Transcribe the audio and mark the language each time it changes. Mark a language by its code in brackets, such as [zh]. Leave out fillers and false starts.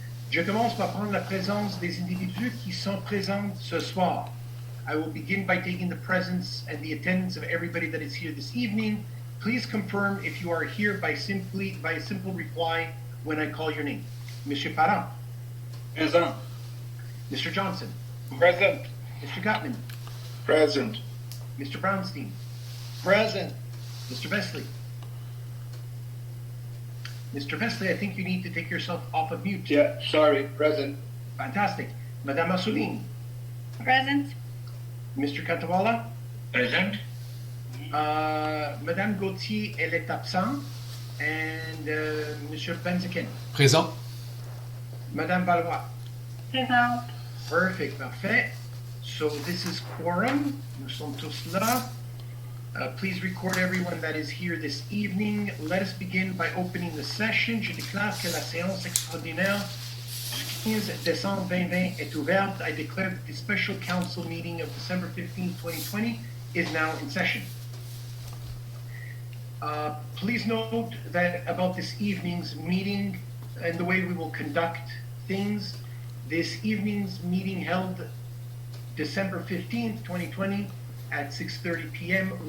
[fr] Je commence par prendre la présence des individus qui sont présents ce soir. [en] I will begin by taking the presence and the attendance of everybody that is here this evening. Please confirm if you are here by a simple reply when I call your name. [fr] Monsieur Parent. [en] Present. Mr. Johnson. Present. Mr. Gottman. Present. Mr. Brownstein. Present. Mr. Vesley. Mr. Vesley, I think you need to take yourself off of mute. Yeah, sorry, present. Fantastic. Madame Assouline. Present. Mr. Cantawala. Present. [fr] Madame Gauthier, elle est absente. [en] And Monsieur Benziken. [fr] Présent. Madame Valois. Présent. [en] Perfect, [fr] parfait. [en] So this is quorum. [fr] Nous sommes tous là. [en] Please record everyone that is here this evening. Let us begin by opening the session. [fr] Je déclare que la séance extraordinaire du 15 décembre 2020 est ouverte. [en] I declare that the special council meeting of December 15, 2020 is now in session. Please note that about this evening's meeting and the way we will conduct things. This evening's meeting held December 15th, 2020 at 6:30 p.m.